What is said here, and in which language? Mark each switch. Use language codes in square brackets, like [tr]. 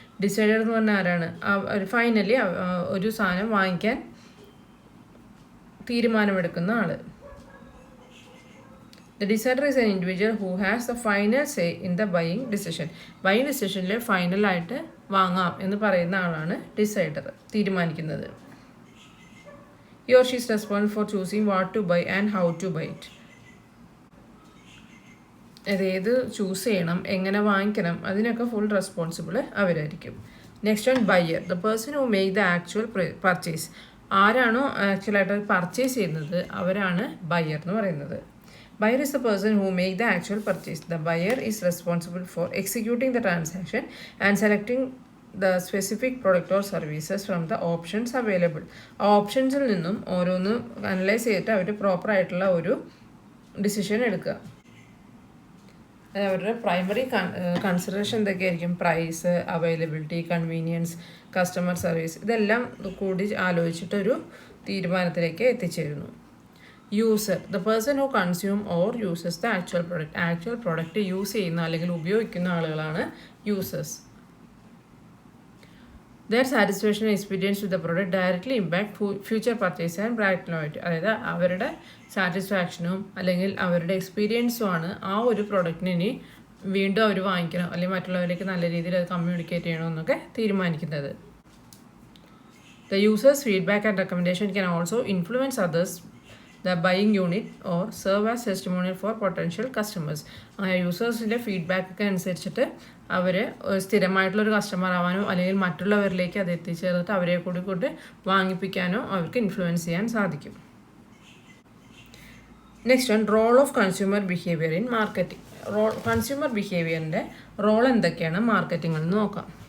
[ml] Decider എന്ന് പറഞ്ഞാൽ ആരാണ്? ഫൈനലി ഒരു സാധനം വാങ്ങിക്കാൻ തീരുമാനമെടുക്കുന്ന ആൾ. [en] The decider is an individual who has the final say in the buying decision. [ml] Buying ഡിസിഷനിൽ ഫൈനലായിട്ട് വാങ്ങാം എന്ന് പറയുന്ന ആളാണ് ഡിസൈഡർ, തീരുമാനിക്കുന്നത്. [en] He or she is responsible for choosing what to buy and how to buy it. [ml] അതായത് choose ചെയ്യണം, എങ്ങനെ വാങ്ങിക്കണം, അതിനൊക്കെ ഫുൾ റെസ്പോൺസിബിൾ അവരായിരിക്കും. [en] Next one buyer. The person who make the actual purchase. [ml] ആരാണോ ആക്ച്വലായിട്ട് പർച്ചേസ് ചെയ്യുന്നത് അവരാണ് ബയ്യർ എന്ന് പറയുന്നത്. [en] Buyer is the person who make the actual purchase. The buyer is responsible for executing the transaction and selecting the specific product or services from the options available. [ml] ആ ഓപ്ഷൻസിൽ നിന്നും ഓരോന്നും analyse ചെയ്തിട്ട് അവർ പ്രോപ്പറായിട്ടുള്ള ഒരു ഡിസിഷൻ എടുക്കുക. അവരുടെ പ്രൈമറി കൺസിഡറേഷൻ എന്തൊക്കെയായിരിക്കും? Price, availability, convenience, customer service, ഇതെല്ലാം കൂടി ആലോചിച്ചിട്ടൊരു തീരുമാനത്തിലേക്ക് എത്തിച്ചേരുന്നു. User. [en] The person who consume or uses the actual product. [ml] Actual product use ചെയ്യുന്ന അല്ലെങ്കിൽ ഉപയോഗിക്കുന്ന ആളുകളാണ് users. [en] Their satisfaction and experience with the product directly impact future purchase and brand loyalty. [ml] അതായത് അവരുടെ സാറ്റിസ്ഫാക്ഷനും അല്ലെങ്കിൽ അവരുടെ എക്സ്പീരിയൻസും ആണ് ആ ഒരു പ്രൊഡക്റ്റിന് ഇനി വീണ്ടും അവർ വാങ്ങിക്കണം അല്ലെങ്കിൽ മറ്റുള്ളവരിലേക്ക് നല്ല രീതിയിൽ അത് കമ്മ്യൂണിക്കേറ്റ് ചെയ്യണമെന്നൊക്കെ തീരുമാനിക്കുന്നത്. [en] The user's feedback and recommendation can also influence others, the buying unit, or serve as testimonial for potential customers. [ml] യൂസേഴ്സിൻ്റെ ഫീഡ്ബാക്കൊക്കെ അനുസരിച്ചിട്ട് അവർ സ്ഥിരമായിട്ടുള്ളൊരു കസ്റ്റമർ ആവാനോ അല്ലെങ്കിൽ മറ്റുള്ളവരിലേക്ക് അത് എത്തിച്ചേർന്നിട്ട് അവരെ കൂടി കൊണ്ട് വാങ്ങിപ്പിക്കാനോ അവർക്ക് ഇൻഫ്ലുവൻസ് ചെയ്യാൻ സാധിക്കും. [en] Next one, role of consumer behaviour in marketing. [ml] Consumer ബിഹേവിയറിൻ്റെ role എന്തൊക്കെയാണ് മാർക്കറ്റിംഗിൽ നിന്ന് നോക്കാം.